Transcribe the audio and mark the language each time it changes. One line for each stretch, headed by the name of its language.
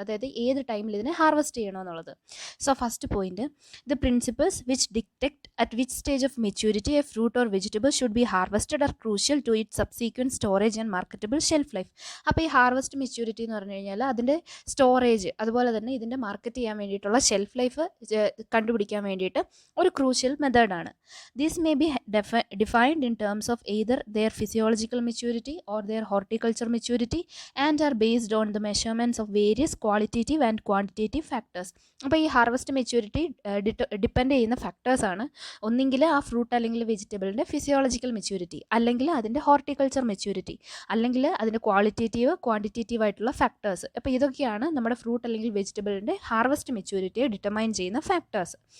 Malayalam: അതായത് ഏത് ടൈമിൽ ഇതിനെ harvest ചെയ്യണമെന്നുള്ളത്.
English: So first point, the principles which detect at which stage of maturity a fruit or vegetable should be harvested are crucial to it subsequent storage and marketable shelf life.
Malayalam: അപ്പോൾ ഈ harvest maturity എന്ന് പറഞ്ഞു കഴിഞ്ഞാൽ അതിൻ്റെ storage, അതുപോലെ തന്നെ ഇതിൻ്റെ market ചെയ്യാൻ വേണ്ടിയിട്ടുള്ള ഷെൽഫ് ലൈഫ് കണ്ടുപിടിക്കാൻ വേണ്ടിയിട്ട് ഒരു ക്രൂഷ്യൽ മെത്തേഡാണ്.
English: These may be defined in terms of either their physiological maturity or their horticulture maturity and are based on the measurements of various qualitative and quantitative factors.
Malayalam: അപ്പോൾ ഈ harvest maturity depend ചെയ്യുന്ന ഫാക്ടേഴ്സാണ്. ഒന്നെങ്കിൽ ആ fruit അല്ലെങ്കിൽ വെജിറ്റബിളിൻ്റെ physiological maturity, അല്ലെങ്കിൽ അതിൻ്റെ horticulture maturity, അല്ലെങ്കിൽ അതിൻ്റെ ക്വാളിറ്റേറ്റീവ് ക്വാണ്ടിറ്റേറ്റീവ് ആയിട്ടുള്ള ഫാക്ടേഴ്സ്. അപ്പോൾ ഇതൊക്കെയാണ് നമ്മുടെ ഫ്രൂട്ട് അല്ലെങ്കിൽ വെജിറ്റബിളിൻ്റെ ഹാർവസ്റ്റ് മെച്യൂരിറ്റിയെ ഡിറ്റർമൈൻ ചെയ്യുന്ന ഫാക്ടേഴ്സ്.